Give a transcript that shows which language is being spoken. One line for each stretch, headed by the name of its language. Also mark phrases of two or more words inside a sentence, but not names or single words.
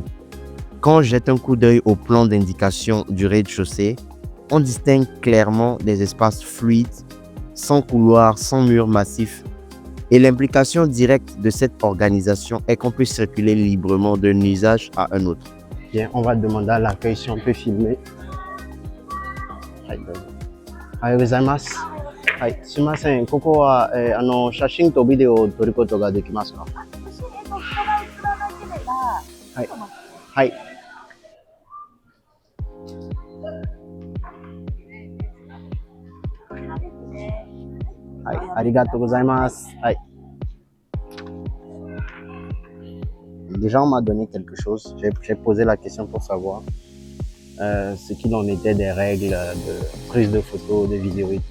French: Quand on jette un coup d'œil au plan d'indication du rez-de-chaussée, on distingue clairement des espaces fluides, sans couloirs, sans murs massifs. Et l'implication directe de cette organisation est qu'on peut circuler librement d'un usage à un autre. Bien, on va demander à l'accueil si on peut filmer.
Japanese: Gozaimasu. はい、すみません。ここは、写真とビデオを撮ることができますか？はい。はい。はい、ありがとうございます。はい。
French: Déjà, on m'a donné quelque chose. J'ai posé la question pour savoir ce qu'il en était des règles de prise de photos, de vidéos et tout.